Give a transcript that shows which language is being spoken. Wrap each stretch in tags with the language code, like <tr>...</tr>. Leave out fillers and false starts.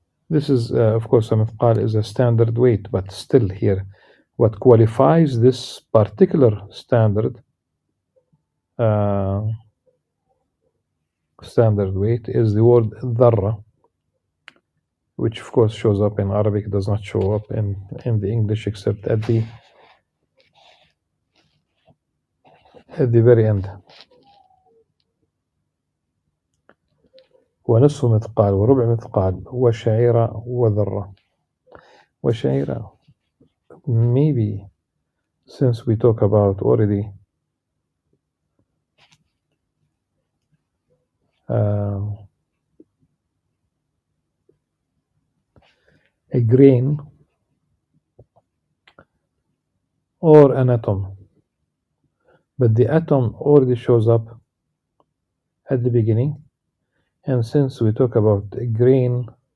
<en>This is, of course, a mithqal is a standard weight, but still here, what qualifies this particular standard weight is the word dharra, which of course shows up in Arabic, does not show up in the English except at the very end.</en> <ar>ونصف مثقال وربع مثقال وشعيرة وذرة.</ar> <en>وشعيرة, maybe since we talk about already a grain or an atom, but the atom already shows up at the beginning, and since we talk about a grain</en>